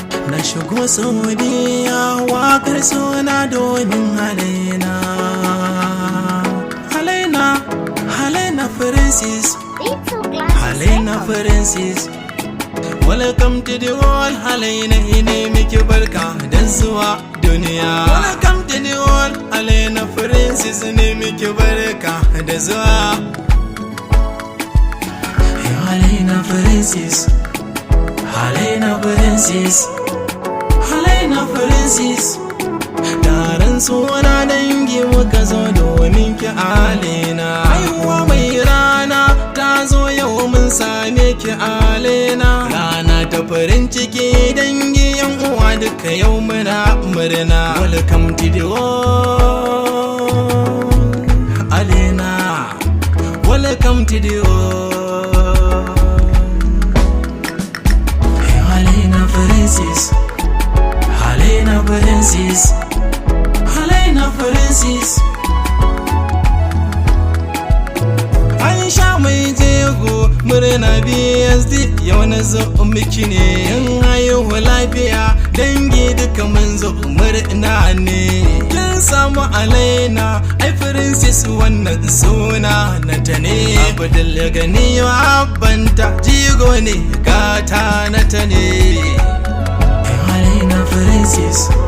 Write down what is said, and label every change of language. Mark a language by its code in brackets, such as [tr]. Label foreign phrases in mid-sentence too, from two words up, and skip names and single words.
[ha] Na shigo Saudiya, waƙar suna domin Halaina. Halaina, Halaina Francis. [en] Halaina Francis. Welcome to the world, [ha] Halaina, ine miki barka da zuwa duniya. [en] Welcome to the world, [ha] Halaina Francis, ne miki barka da zuwa. Halaina Francis. Halaina Francis. Halaina Francis. Taron suna dangi muka zo domin ki Alena. Haihuwa mai rana ta zo yau mun same ki Alena. Rana ta farin ciki dangi yan uwa duka yau muna murna. [en] Welcome to the world, Alena. Welcome to the world. [ha] Alena Francis. Alena Francis. Alena Francis. Aisha mai jego murna B S D yau na zo miki ne in haihu lafiya dangi duka mun zo murna ne kin samu Alena ai Francis wannan suna na ta ne Abdul Gani wa abbanta jigo ne gata na ta ne Alena Francis.